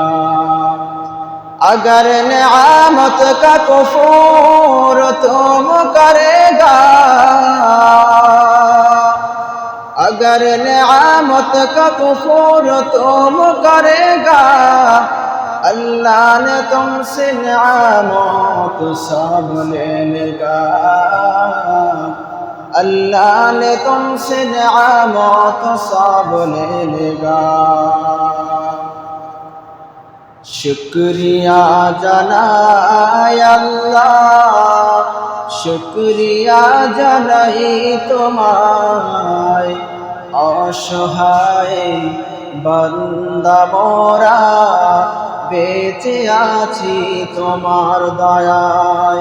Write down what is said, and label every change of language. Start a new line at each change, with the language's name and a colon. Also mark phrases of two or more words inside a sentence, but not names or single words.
Urdu: اگر نعمت کا کفر تم کرے گا، اگر نعمت کا کفر تم کرے گا اللہ نے تم سے نعمت سب لے لے گا، اللہ نے تم سے نعمت سب لے لے گا.
Bangla: शुक्रिया জানাই আল্লাহ, শুকরিয়া জানাই তোমায়, অসহায় বান্দা মোরা বেঁচে আছি তোমার দয়ায়.